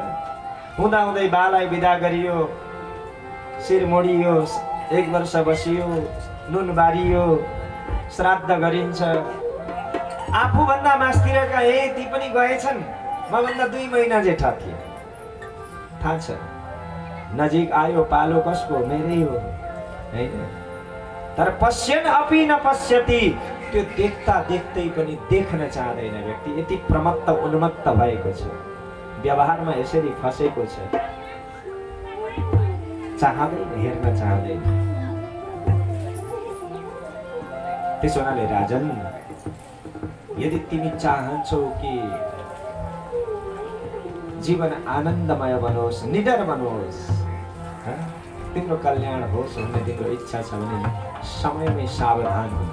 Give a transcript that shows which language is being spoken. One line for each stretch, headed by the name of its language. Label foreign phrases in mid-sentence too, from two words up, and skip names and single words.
Nepali: हुँदा हुँदै बालाई बिदा गरियो, शिर मोडियो, 1 वर्ष बसियो, नुन बारियो, श्राद्ध गरिन्छ। आफूभन्दा मास्तिरका ती पनि गएछन्, मभन्दा 2 महिना जेठा थिए। थाहा छ नजिक आयो पालो कसको? मेरै हो हैन। तर
Sanskrit: पश्यन् अपि न पश्यति,
Nepali: त्यो देख्दा देख्दै पनि देख्न चाहदैन व्यक्ति। यति प्रमत्त उन्मत्त भएको छ, व्यवहारमा यसरी फसेको छ, चाहदैन, हेर्न चाहदैन। त्यसो हुनाले राजन, यदि तिमी चाहन्छौ कि जीवन आनन्दमय बनोस्, निडर बनोस्, तिम्रो कल्याण होस् भन्ने तिम्रो इच्छा छ भने समयमै सावधान हुनु।